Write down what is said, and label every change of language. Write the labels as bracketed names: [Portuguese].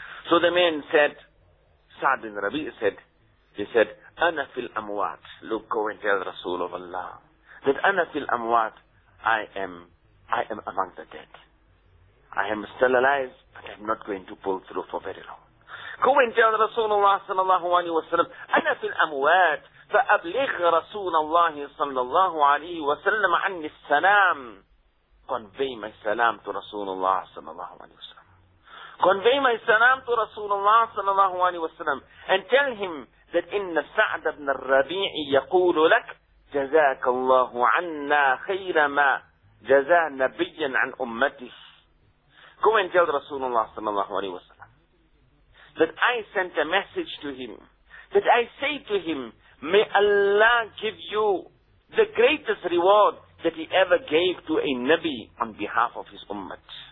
[English] So the man said, Sa'd bin Rabi' said, he said, [Arabic] أَنَا فِي الْأَمْوَاتِ [English] Look, go and tell رسول الله that أَنَا فِي الْأَمْوَاتِ I am among the dead. I am still alive, but I'm not going to pull through for very long. Go and tell Rasulullah sallallahu alayhi wa sallam, [Arabic] أنا في الأموات فأبلغ رسول الله صلى الله عليه وسلم عني السلام. [English] Convey my salam to Rasulullah sallallahu alayhi wa sallam. Convey my salam to Rasulullah sallallahu alayhi wa sallam and tell him that [Arabic] إن سعد بن الربيع يقول لك جزاك الله عنا خير ما جزا نبيا عن أمته. [English] Go and tell Rasulullah sallallahu alayhi wa sallam that I sent a message to him, that I say to him, may Allah give you the greatest reward that he ever gave to a Nabi on behalf of his Ummah.